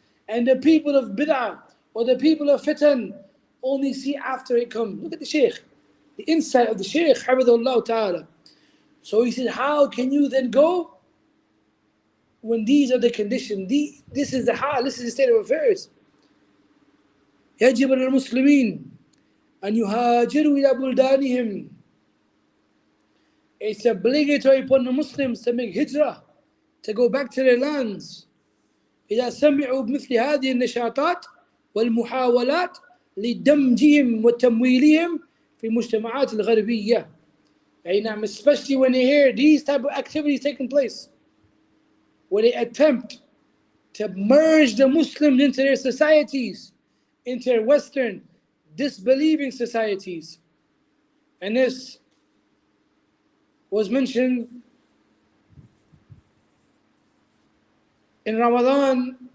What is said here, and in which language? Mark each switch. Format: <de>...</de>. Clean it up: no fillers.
<en>And the people of bid'ah or the people of fitan only see after it comes. Look at the Shaykh, the insight of the Shaykh, Hafidhullah Ta'ala. So he said, how can you then go when these are the conditions? This is the hal, this is the state of affairs.</en> <ar>يجب على المسلمين أن يهاجروا إلى بلدانهم.</ar> <en>It's obligatory upon the Muslims to make hijrah, to go back to their lands.</en> <ar>إذا سمعوا بمثل هذه النشاطات والمحاولات لدمجهم وتمويلهم في المجتمعات الغربية.</ar> <en>Especially when they hear these type of activities taking place, where they attempt to merge the Muslims into their societies, into their Western disbelieving societies. And this was mentioned in Ramadan.</en>